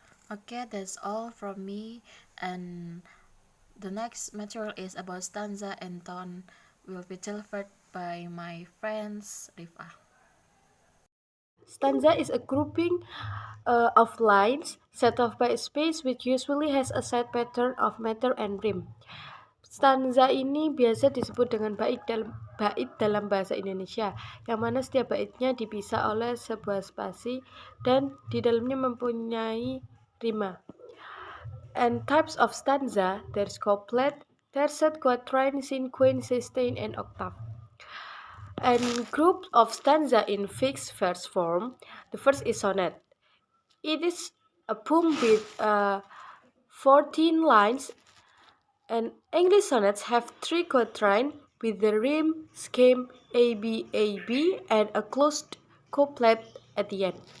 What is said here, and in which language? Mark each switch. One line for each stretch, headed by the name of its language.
English: Okay, that's all from me, and the next material is about stanza and tone will be delivered by my friends Rifa. Stanza is a grouping of lines set off by a space which usually has a set pattern of meter and rhyme.
Indonesian: Stanza ini biasa disebut dengan bait dalam bahasa Indonesia, yang mana setiap baitnya dipisah oleh sebuah spasi dan di dalamnya mempunyai rima.
English: And types of stanza, there's couplet, tercet, quatrain, cinquain, sestain, and octave. And group of stanza in fixed verse form. The first is sonnet. It is a poem with 14 lines, and English sonnets have 3 quatrains with the rhyme scheme AB, and a closed couplet at the end.